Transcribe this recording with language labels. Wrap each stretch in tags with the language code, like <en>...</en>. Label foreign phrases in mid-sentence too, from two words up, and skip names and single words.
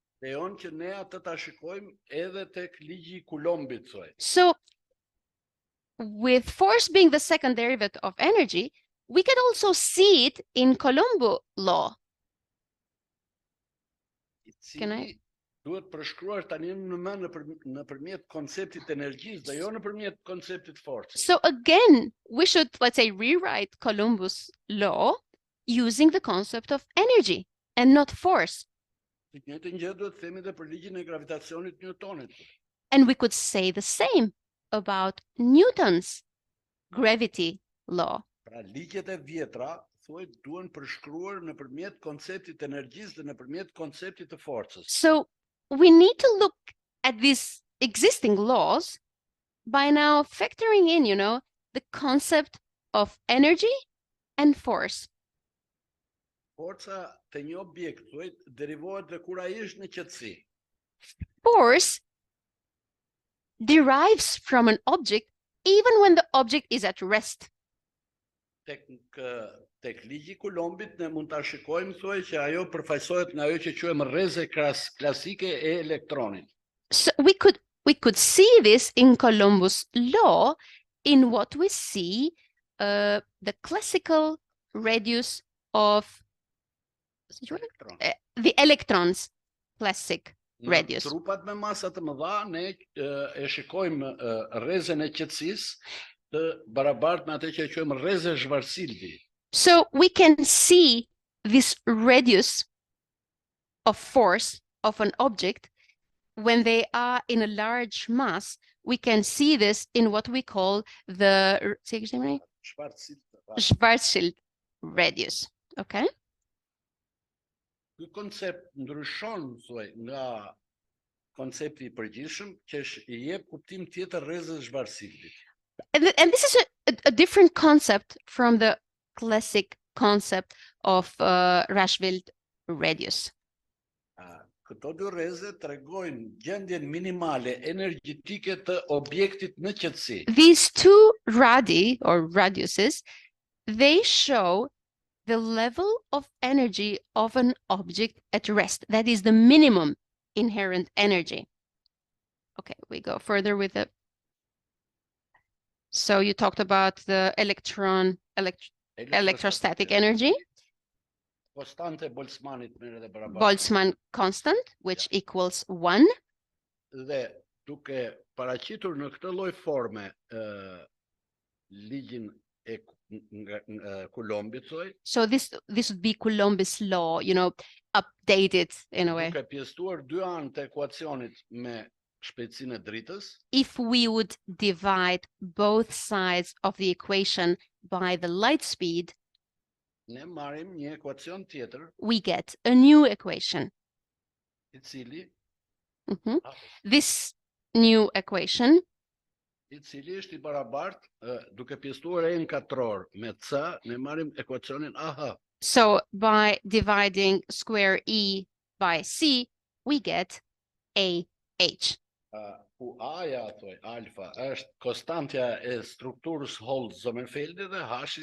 <en>So with force being the second derivative of energy, we can also see it in Colombo law. Can I?</en> <sq>Duhet përshkruar tani nëpërmjet konceptit energjisë dhe jo nëpërmjet konceptit forcës.</sq> <en>So again, we should, let's say, rewrite Columbus law using the concept of energy and not force.</en> <sq>Të njëjtën gjë duhet themi edhe për ligjin e gravitacionit Newtonit.</sq> <en>And we could say the same about Newton's gravity law.</en> <sq>Pra ligjet e vjetra thuhet duhen përshkruar nëpërmjet konceptit të energjisë dhe nëpërmjet konceptit të forcës.</sq> <en>So we need to look at these existing laws by now factoring in, the concept of energy and force.</en> <sq>Forca të një objekt thuhet derivohet dhe kur ai është në qetësi.</sq> <en>Force derives from an object even when the object is at rest.</en> <sq>Tek ligji i Kulombit ne mund ta shikojmë thuaj që ajo përfaqësohet nga ajo që quajmë rreze klasike e elektronit.</sq> <en>So we could see this in Columbus' law in what we see the classical radius of the electrons classic radius.</en> <sq>Në trupat me masa të mëdha ne e shikojmë rrezen e qetësisë të barabartë me atë që e quajmë rreze Schwarzschildi.</sq> <en>So we can see this radius of force of an object when they are in a large mass. We can see this in what we call the Schwarzschild radius. Okay?</en> <sq>Ky koncept ndryshon nga koncepti I përgjithshëm që I jep kuptim tjetër rrezës Schwarzschildit.</sq> <en>And this is a different concept from the classic concept of Schwarzschild radius.</en> <sq>Këto dy rreze tregojnë gjendjen minimale energjetike të objektit në qetësi.</sq> <en>These two radii or radiuses, they show the level of energy of an object at rest. That is the minimum inherent energy. Okay, we go further with the. So you talked about the electrostatic energy. Boltzmann constant, which equals 1.</en> <sq>Dhe duke paraqitur në këtë lloj forme ligjin e Kulombit thoj.</sq> <en>So this would be Columbus' law, updated in a way.</en> <sq>Duke pjesëtuar dy anë të ekuacionit me shpejtësinë e dritës.</sq> <en>If we would divide both sides of the equation by the light speed,</en> <sq>ne marrim një ekuacion tjetër.</sq> <en>We get a new equation.</en> <sq>I cili</sq> <en>This new equation,</en> <sq>I cili është I barabartë duke pjesëtuar e-n katror me c, ne marrim ekuacionin AH.</sq> <en>So by dividing square E by C, we get AH.</en> <sq>Ku A-ja thoj, alfa, është konstantja e strukturës Holt-Sommerfeldi dhe H-i</sq>